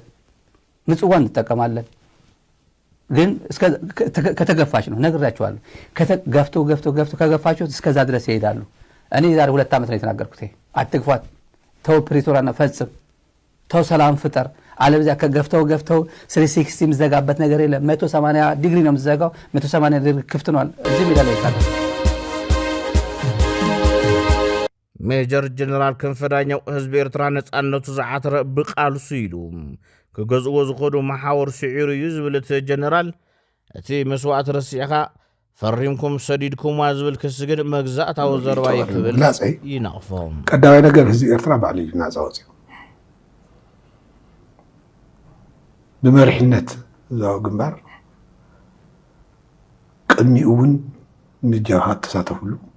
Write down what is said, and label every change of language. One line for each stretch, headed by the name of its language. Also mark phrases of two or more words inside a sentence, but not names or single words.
Amharic: ምጽዋ እንጠቀማለን። ግን ከተገፋች ነው ነግራቸዋለሁ። ገፍቶ ከገፋቸው እስከዛ ድረስ ይሄዳሉ። እኔ ዛሬ 2 ዓመት ነው የተናገርኩት። አትግፏት፣ ተው ፕሪቶሪያን ፈጽም፣ ተው ሰላም ፍጠር። አለበዚያ ከገፍተው 360 የሚዘጋበት ነገር የለም። 180 ዲግሪ ነው የምትዘጋው። 180 ዲግሪ ክፍት ነው። እዚህ ሜዳ ላይ ይታል።
Tigrinya: ሜጀር ጀነራል ክንፈ ዳኘው ህዝቢ ኤርትራ ነጻነቱ ዝዓተረ ብቃልሱ ኢሉ ክገዝእዎ ዝኸዱ መሓወር ስዒሩ እዩ ዝብል እቲ ጀነራል እቲ መስዋዕት ረሲዕኻ ፈሪምኩም ሰዲድኩምዋ ዝብል ክሲ ግን መግዛእታዊ ዘረባ ይክብል ይነቕፎም። ቀዳማይ ነገር ህዝቢ ኤርትራ ባዕሉ እዩ ናፃ ወፂኡ ብመሪሕነት እዛው ግንባር ቅድሚኡ እውን ምጃብሃት ተሳተፍሉ